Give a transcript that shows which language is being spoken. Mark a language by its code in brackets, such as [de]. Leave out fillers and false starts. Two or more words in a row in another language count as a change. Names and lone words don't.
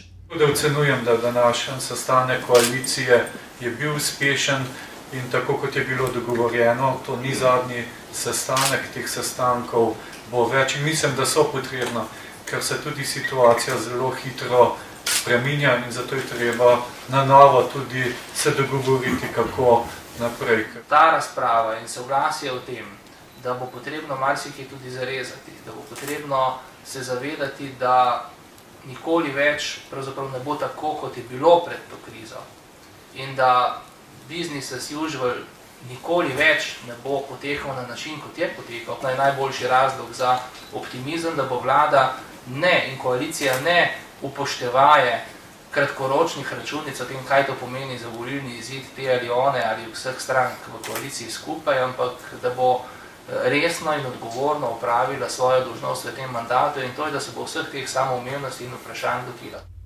[sl] Tudi ocenujem, da današnji sestanek koalicije je bil uspešen in tako kot je bilo dogovorjeno, to ni zadnji sestanek, teh sestankov bo več in mislim, da so potrebna, ker se tudi situacija zelo hitro spreminja in zato je treba na novo tudi se dogovoriti, kako naprej. Ta razprava in soglasje o tem, da bo potrebno marsikaj tudi zarezati, da bo potrebno se zavedati, da nikoli več pravzaprav ne bo tako, kot je bilo pred to krizo in da [en] business as usual [sl] nikoli več ne bo potekal na način, kot je potekal. To je najboljši razlog za optimizem, da bo vlada in koalicija ne upoštevaje kratkoročnih računic o tem, kaj to pomeni za volilni izid te ali one ali vseh strank v koaliciji skupaj, ampak da bo resno in odgovorno opravila svojo dolžnost v tem mandatu in to je, da se bo vseh teh samoumevnosti in vprašanj lotila.